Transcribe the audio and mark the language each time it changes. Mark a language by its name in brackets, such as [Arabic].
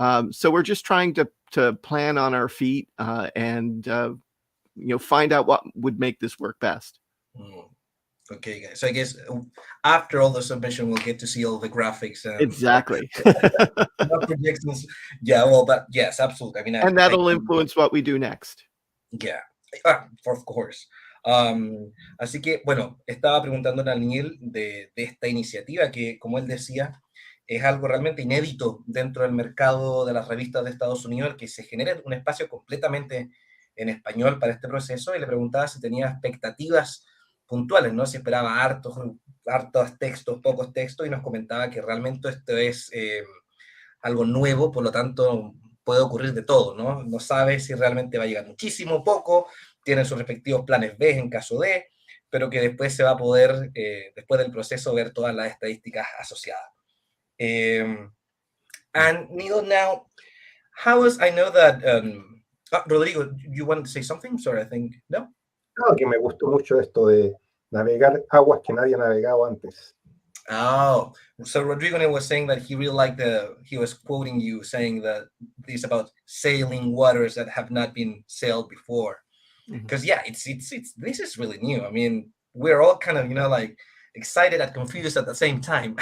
[English] So we're just trying to plan on our feet and find out what would make this work best. Okay, guys. So I guess after all the submission, we'll get to see all the graphics. Exactly. Projections. Yeah, well, but yes, absolutely. I mean, and that'll influence what we do next. Yeah, of course. [Spanish] Así que, bueno, estaba preguntando a Neil de esta iniciativa que, como él decía, es algo realmente inédito dentro del mercado de las revistas de Estados Unidos, el que se genere un espacio completamente en español para este proceso, y le preguntaba si tenía expectativas puntuales, ¿no? Si esperaba hartos textos, pocos textos, y nos comentaba que realmente esto es algo nuevo, por lo tanto puede ocurrir de todo, ¿no? No sabe si realmente va a llegar muchísimo, poco, tienen sus respectivos planes B en caso de, pero que después se va a poder, después del proceso, ver todas las estadísticas asociadas. [English] And Neil, now, I know that, Rodrigo, you want to say something? Sorry, I think, no? [Spanish] No, que me gustó mucho esto de navegar aguas que nadie ha navegado antes. [English] Oh, so Rodrigo was saying that he really liked he was quoting you saying that it's about sailing waters that have not been sailed before. Because yeah, it's this is really new. I mean, we're all kind of, excited and confused at the same time.